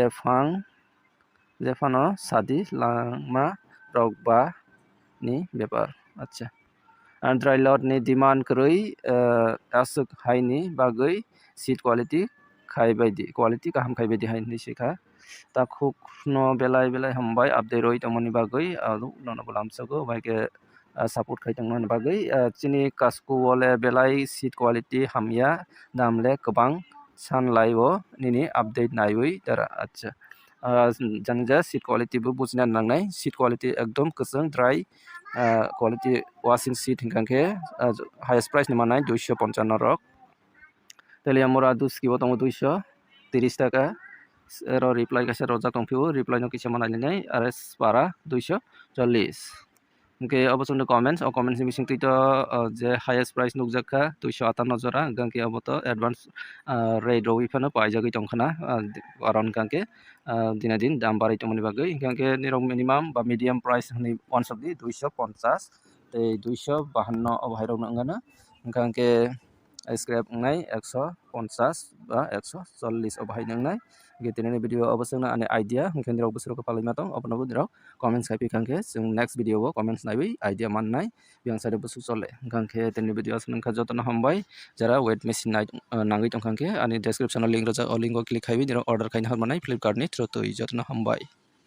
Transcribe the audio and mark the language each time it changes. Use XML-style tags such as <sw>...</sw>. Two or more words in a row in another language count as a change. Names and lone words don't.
<trp>jefano sadi lama rokba ni ব্যাপার acha</trp> <en>dry lot</en> <trp>ni demand krui asuk hai ni bagui</trp> <en>seat quality</en> <trp>khai baidi quality kaham khai baidi hai ni sikha ta khuk no belai hambai update roi tongmani bagui alu nono bolamsago baike support khai tongmani bagui chini kasku wole belai</trp> <en>seat quality</en> <trp>hamya namle kobang sanlai bo nini update naiwi dara acha jangja</trp> <en>seat quality</en> <trp>bo bujna nangnai</trp> <en>seat quality</en> <trp>ekdom kusung</trp> <en>dry quality washing seat</en> <trp>hingkangke</trp> <en>highest price</en> <trp>ni manai 255 rok Teliamora duski bo tongo 230 টাকা ero reply kaisa rojak tongphio reply no kisa manai rs para 240 hingke obochonno comments o comments ni bising to je</trp> <en>highest price</en> <trp>nukjakha 258 jora gangke oboto</trp> <en>advance rate</en> <trp>roi phano paijagui tongkhana karon gangke dina din dam barai tongmani bagui gangke nirok minimum ba</trp> <en>medium price</en> <trp>ni</trp> <en>one of the</en> <trp>250 tei 252 obhairok nangana gangke scrap ngai 150 ba 140 obhai nangnai getene video obosong ane idea hingke nirok busro ko palai matong opono nirok comments khai pikangke jeng</trp> <en>next video</en> <trp>wo comments naiwi idea mannai yang sare busu chole gangke teni video asnangkha jotono hambai jara</trp> <en>weight machine</en> <trp>nangui tongkhangke ani</trp> <en>description link</en> <trp>rojak o link o click khaibi nirok order khaina harmanai Flipkart ni through tui jotono hambai।</trp>